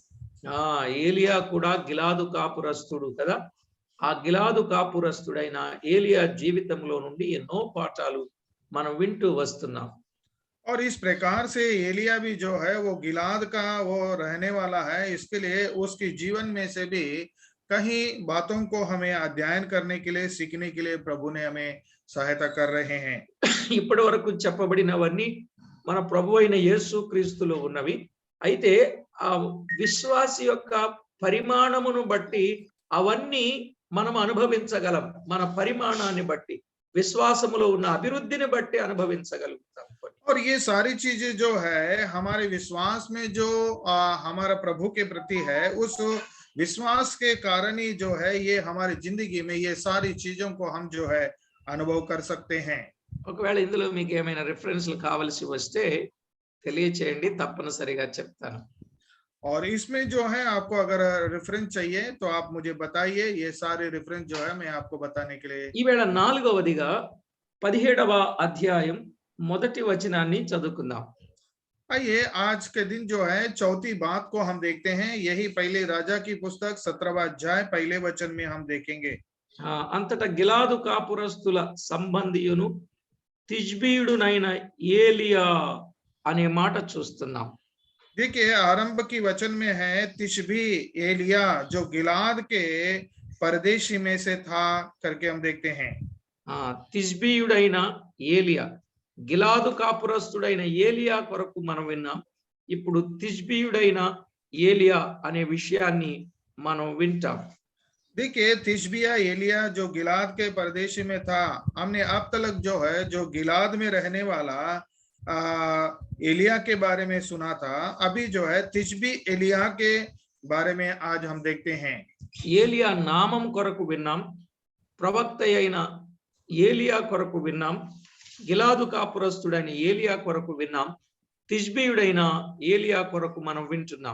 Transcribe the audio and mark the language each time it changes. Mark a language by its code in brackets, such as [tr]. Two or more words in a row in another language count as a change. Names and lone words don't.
[te] ఏలియా కూడా గిలాదు కాపురస్తుడు కదా. ఆ గిలాదు కాపురస్తుడైన ఏలియా జీవితంలో నుండి ఎన్నో పాఠాలు మనం వింటూ వస్తున్నాం. [hi] और इस प्रकार से एलिया भी जो है वो गिलाद का वो रहने वाला है, इसके लिए उसके जीवन में से भी कहीं बातों को हमें अध्ययन करने के लिए, सीखने के लिए प्रभु ने हमें सहायता कर रहे हैं। [te] ఇప్పటి వరకు చెప్పబడినవన్నీ మన ప్రభు అయిన యేసు క్రీస్తులో ఉన్నవి. అయితే ఆ విశ్వాసి యొక్క పరిమాణమును బట్టి అవన్నీ మనం అనుభవించగలం. మన పరిమాణాన్ని బట్టి, విశ్వాసములో ఉన్న అభివృద్ధిని బట్టి అనుభవించగలుగుతాం. [hi] और ये सारी चीजें जो है हमारे विश्वास में जो हमारा प्रभु के प्रति है, उस विश्वास के कारण ही जो है ये हमारी जिंदगी में ये सारी चीजों को हम जो है अनुभव कर सकते हैं। [te] ఒకవేళ ఇందులో మీకు ఏమైనా రిఫరెన్స్లు కావాల్సి వస్తే తెలియచేయండి, తప్పనిసరిగా చెప్తాను. [hi] और इसमें जो है आपको अगर रेफरेंस चाहिए तो आप मुझे बताइए, ये सारे रेफरेंस जो है मैं आपको बताने के लिए। [te] ఈవేళ 4వదిగా 17వ అధ్యాయం మొదటి వచనాన్ని చదువుకుందాం. [hi] आइए आज के दिन जो है चौथी बात को हम देखते हैं। यही पहले राजा की पुस्तक 17वां अध्याय पहले वचन में हम देखेंगे। [te] అంతటా గిలాదు కాపురస్తుల సంబంధియును తిష్బీయుడునైన ఏలియా అనే మాట చూస్తున్నాం. [hi] देखिए आरंभ की वचन में है तिशबी एलिया जो गिलाद के परदेशी में से था करके हम देखते हैं। [te] తిష్బీయుడైన ఏలియా, గిలాదు కాపురస్తుడైన ఏలియా కొరకు మనం విన్నాం. ఇప్పుడు తిష్బీయుడైన ఏలియా అనే విషయాన్ని మనం వింటాం. [hi] देखिए तिशबिया एलिया जो गिलाद के परदेशी में था, हमने अब तक जो है जो गिलाद में रहने वाला एलिया के बारे में सुना था। अभी जो है तिशबी एलिया के बारे में आज हम देखते हैं। [te] ఏలియా నామం కొరకు విన్నాం, ప్రవక్త అయిన ఏలియా కొరకు విన్నాం, గిలాదు కాపురస్తుడైన ఏలియా కొరకు విన్నాం, తిష్బీయుడైన ఏలియా కొరకు మనం వింటున్నాం.